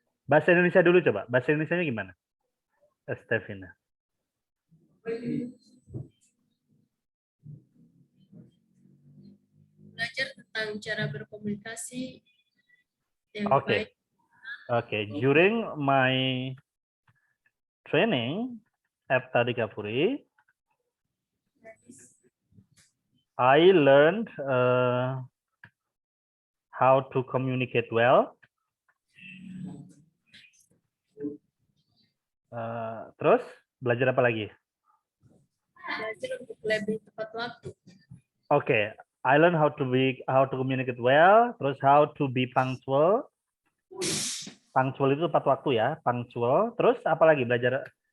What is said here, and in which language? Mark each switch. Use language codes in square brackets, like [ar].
[id] Bahasa Indonesia dulu coba. Bahasa Indonesianya gimana? Estevina. Belajar tentang cara berkomunikasi yang baik. Okay. [en] During my training at Tadikapuri, I learned how to communicate well. [id] Terus belajar apa lagi? Belajar untuk lebih tepat waktu. [en] Okay, I learned how to communicate well. [id] Terus [en] how to be punctual. Punctual [id] itu tepat waktu ya, [en] punctual. [id] Terus apa lagi belajar?